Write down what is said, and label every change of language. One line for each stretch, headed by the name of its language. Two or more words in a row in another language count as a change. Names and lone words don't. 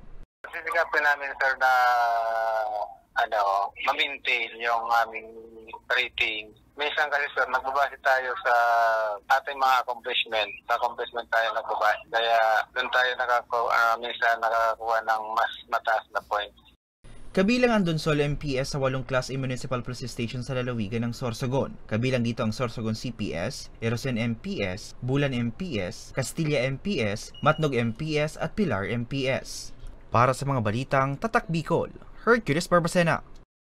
Filipino: Sisikapin namin, sir, na ma-maintain yung aming rating. Minsan kasi, sir, nagbabase tayo sa ating mga accomplishment. Sa accomplishment tayo nagbabase. Kaya doon tayo minsan nakakakuha ng mas mataas na points. Kabilang ang Donsol MPS sa 8 Class A Municipal Police Station sa lalawigan ng Sorsogon. Kabilang dito ang Sorsogon CPS, Erosen MPS, Bulan MPS, Castilla MPS, Matnog MPS at Pilar MPS. Para sa mga balitang Tatak Bicol, Hercules Barbacena.